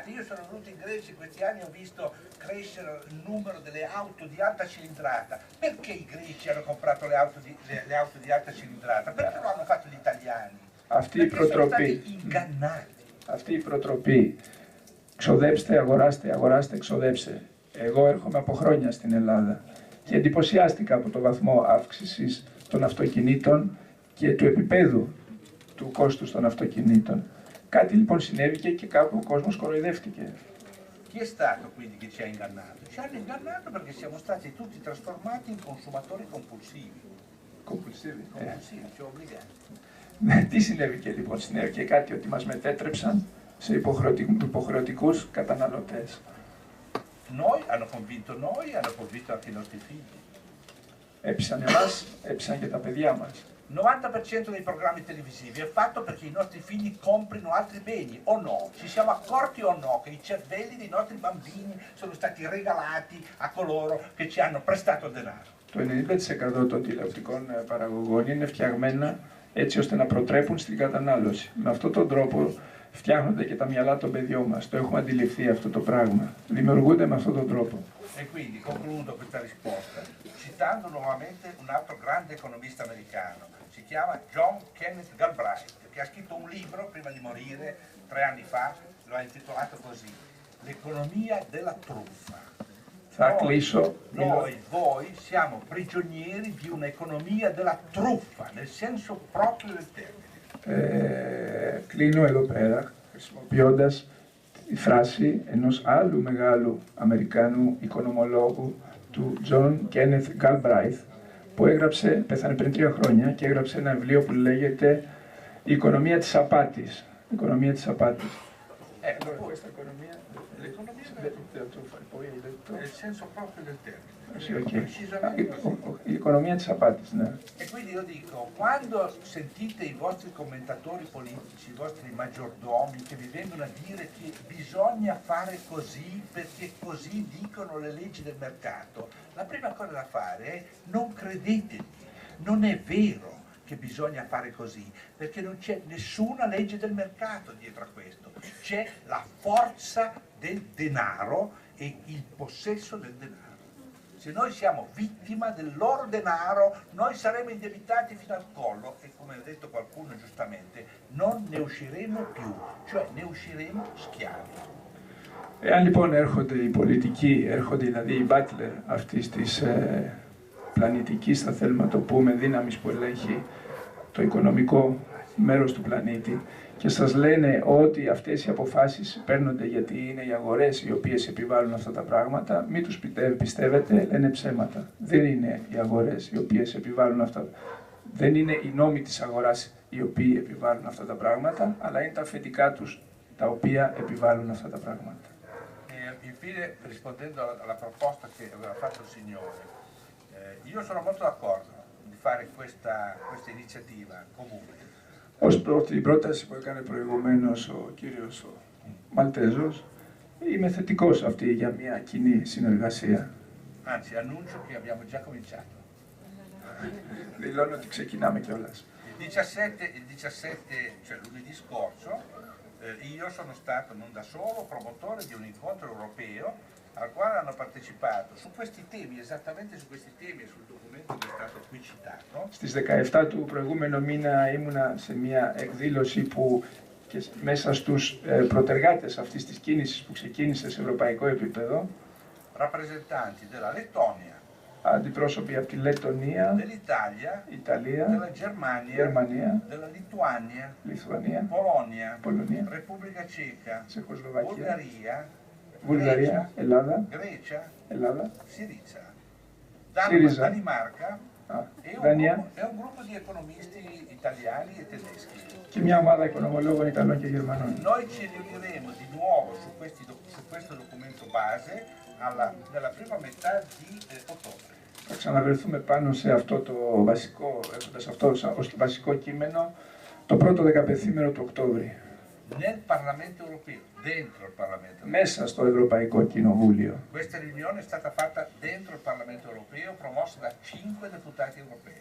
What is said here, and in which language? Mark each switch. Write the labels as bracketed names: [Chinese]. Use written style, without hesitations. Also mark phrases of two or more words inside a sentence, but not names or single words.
[Italian] Io sono venuto in Grecia in questi anni e ho visto crescere il numero delle auto di alta cilindrata. Perché i greci hanno comprato le auto di alta cilindrata? Perché non hanno fatto gli italiani? [Greek] Αυτή η [Italian] Perché sono stati [Greek] προτροπή, [Italian] ingannati. [Greek] αυτή η προτροπή, ξοδέψτε, αγοράστε, αγοράστε, εξοδέψτε. Εγώ έρχομαι από χρόνια στην Ελλάδα και εντυπωσιάστηκα από το βαθμό αύξησης των αυτοκινήτων και του επίπεδου του κόστους των αυτοκινήτων. Κάτι λοιπόν συνέβηκε και κάπου ο κόσμος κοροϊδεύτηκε. [Italian] Chi è stato quindi che ci ha ingannato? Ci hanno ingannato perché siamo stati tutti trasformati in consumatori compulsivi. Compulsivi. Compulsivi, ci obbligati. [Greek] Τι συνέβηκε λοιπόν? Συνέβηκε κάτι ότι μας μετέτρεψαν σε υποχρεωτικούς καταναλωτές. [Italian] Noi, hanno convinto anche i nostri figli. [Greek] Έπεισαν εμάς, έπεισαν και τα παιδιά μας. [Italian] 90% dei programmi televisivi è fatto perché i nostri figli comprino altri beni, o no? Ci siamo accorti o no che i cervelli dei nostri bambini sono stati regalati a coloro che ci hanno prestato denaro? [Greek] Το 90% των τηλεοπτικών παραγωγών είναι φτιαγμένα έτσι ώστε να προτρέπουν στην κατανάλωση. Με αυτόν τον τρόπο φτιάχνονται και τα μυαλά των παιδιών μας. Το έχουμε αντιληφθεί αυτό το πράγμα. Δημιουργούνται με αυτόν τον τρόπο. [Italian] E quindi concludo questa risposta citando nuovamente un altro grande economista americano, si chiama John Kenneth Galbraith, che ha scritto un libro prima di morire 3 anni fa, lo ha intitolato così, L'economia della truffa. [Greek] Θα κλείσω. [Italian] Voi siamo prigionieri di un'economia della truffa, nel senso proprio del termine. [Greek] Κλείνω εδώ πέρα, χρησιμοποιώντας τη φράση ενός άλλου μεγάλου Αμερικάνου οικονομολόγου, του John Kenneth Galbraith, που πέθανε πριν 3 χρόνια και έγραψε ένα βιβλίο που λέγεται «Η οικονομία της απάτης». Η οικονομία της απάτης. [Italian] Nel senso proprio del termine. Sì, okay. L'economia [Greek] της απάτης, ναι. [Italian] E quindi io dico, quando sentite i vostri commentatori politici, i vostri maggiordomi che vi vengono a dire che bisogna fare così perché così dicono le leggi del mercato, la prima cosa da fare è non credeteli, non è vero che bisogna fare così, perché non c'è nessuna legge del mercato dietro a questo, c'è la forza del denaro e il possesso del denaro. Se noi siamo vittima del loro denaro, noi saremo indebitati fino al collo e, come ha detto qualcuno giustamente, non ne usciremo più, cioè ne usciremo schiavi. [Greek] Εάν λοιπόν έρχονται οι πολιτικοί, έρχονται δηλαδή οι Butler αυτής της πλανητικής, θα θέλουμε να το πούμε, δύναμης που ελέγχει το οικονομικό μέρος του πλανήτη και σας λένε ότι αυτές οι αποφάσεις παίρνονται γιατί είναι οι αγορές οι οποίες επιβάλλουν αυτά τα πράγματα, μην τους πιστεύετε, λένε ψέματα. Δεν είναι οι αγορές οι οποίες επιβάλλουν αυτά. Δεν είναι οι νόμοι της αγοράς οι οποίοι επιβάλλουν αυτά τα πράγματα, αλλά είναι τα αφεντικά τους τα οποία επιβάλλουν αυτά τα πράγματα. [Italian] Infine, rispondendo alla proposta che aveva fatto il Signore, io sono molto d'accordo di fare questa iniziativa comune. [Greek] Ως προς την πρόταση που έκανε προηγουμένως ο κύριος Μαλτέζος, είμαι θετικός αυτή για μια κοινή συνεργασία. [Italian] Anzi, annuncio che abbiamo già cominciato. [Greek] Δηλώνω ότι ξεκινάμε κιόλας. [Italian] Il 17, cioè lunedì scorso, io sono stato non da solo promotore di un incontro europeo al quale hanno partecipato su questi temi, esattamente su questi temi e sul documento che è stato qui citato. [Greek] Στις 17 του προηγούμενου μήνα ήμουνα σε μια εκδήλωση που και μέσα στους προτεργάτες αυτής της κίνησης που ξεκίνησε σε ευρωπαϊκό επίπεδο, [Italian] rappresentanti della Lettonia, [Greek] αντιπρόσωποι από τη Λεττονία, [Italian] dell'Italia, [Greek] Ιταλία, [Italian] della Germania, [Greek] Γερμανία, [Italian] della Lituania, [Greek] Λιθουανία, [Italian] Polonia, [Greek] Πολωνία, [Italian] Repubblica Ceca, [Greek] Τσεχοσλοβακία, [Italian] Bulgaria, [Greek] Βουλγαρία, Ελλάδα, [Italian] Grecia, [Greek] Ελλάδα, [Italian] Syriza, [Greek] Syriza, [Italian] Danimarca e [Greek] Dania [Italian] un gruppo di economisti italiani e tedeschi. [Greek] και μια ομάδα οικονομολόγων Ιταλών και Γερμανών. [Italian] Noi ci riuniremo di nuovo su questo documento base nella prima metà di ottobre. [Greek] Θα ξαναβρεθούμε πάνω σε αυτό το βασικό, έχοντας αυτό ως βασικό κείμενο, το πρώτο δεκαπενθήμερο του Οκτώβρη. [Italian] Nel Parlamento europeo, dentro il Parlamento europeo. [Greek] Μέσα στο Ευρωπαϊκό Κοινοβούλιο. [Italian] Questa riunione è stata fatta dentro il Parlamento europeo, promossa da 5 deputati europei.